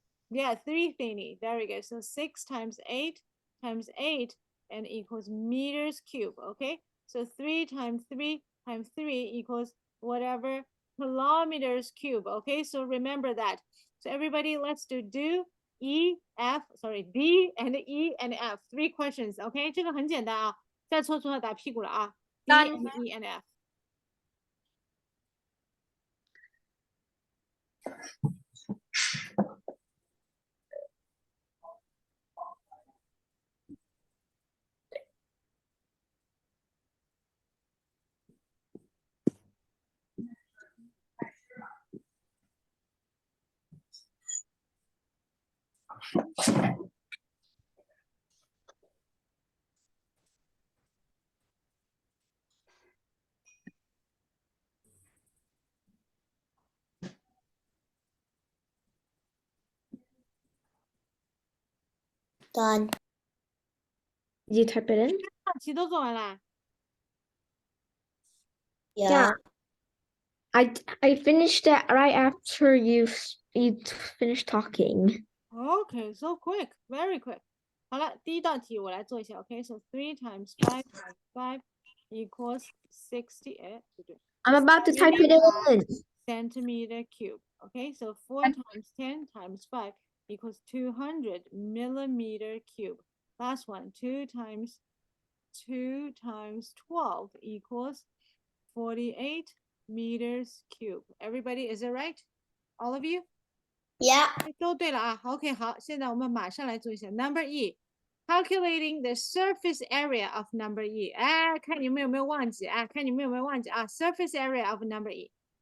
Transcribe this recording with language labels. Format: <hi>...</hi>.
<en>Yeah, 3 thingy. Very good. So 6 times 8 and equals meters cube. Okay, so 3 times 3 times 3 equals whatever kilometers cube. Okay, so remember that. So everybody, let's do D and E and F. 3 questions.</en> <zh>Okay, 这个很简单啊，再错错打屁股了啊。</zh> <en>D and E and F. Done. Did you type it in?</en> <zh>题都做完了。</zh> <en>Yeah. I finished that right after you finished talking. Okay, so quick, very quick.</en> <zh>好了，第一道题我来做一下。</zh> <en>Okay, so 3 times 5 times 5 equals 60.</en> <zh>哎，不对</zh> <en>I'm about to type it in. centimeter cube. Okay, so 4 times 10 times 5 equals 200 millimeter cube. Last one, 2 times 12 equals 48 meters cube. Everybody, is it right? All of you? Yeah.</en> <zh>都对了啊。 OK，好，现在我们马上来做一下 Number E。</zh> <en>Calculating the surface area of number E，</en> <zh>哎，看你们有没有忘记啊？看你们有没有忘记啊？</zh> <en>Surface area of number E。</en>